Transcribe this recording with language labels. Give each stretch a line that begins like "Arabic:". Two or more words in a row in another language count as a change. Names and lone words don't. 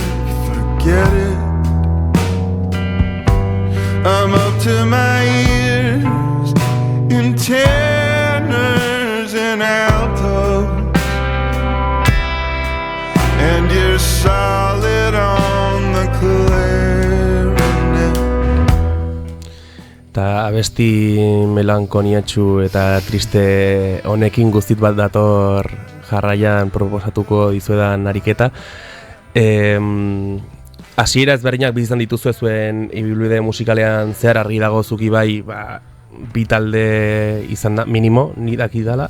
English: Forget it, I'm up to my ears in tenors and altos, and you're solid on the clarinet.
Basque: Eta abesti melankoniatxu eta triste honekin guztit bat dator jarraian proposatuko dizuedan ariketa. Hasiera ezberdinak bizizan dituzu zuen ibilbide musikalean zehar argi dago zuki bai, bi talde izan da, minimo, ni dakidala.